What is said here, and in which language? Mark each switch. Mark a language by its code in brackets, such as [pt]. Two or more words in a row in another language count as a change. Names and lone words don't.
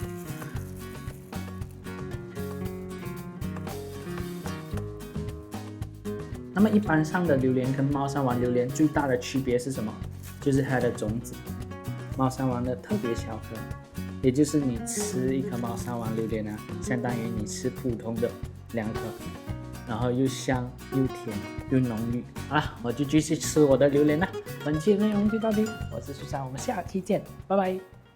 [zh] 那麼一般上的榴蓮跟貓山王榴蓮最大的區別是什麼？就是它的種子。貓山王的特別小顆，也就是你吃一顆貓山王榴蓮相當於你吃普通的2顆。然後又香又甜又濃郁。好了，我就繼續吃我的榴蓮了。本期內容就到這裡，我是蘇珊，我們下期見，拜拜。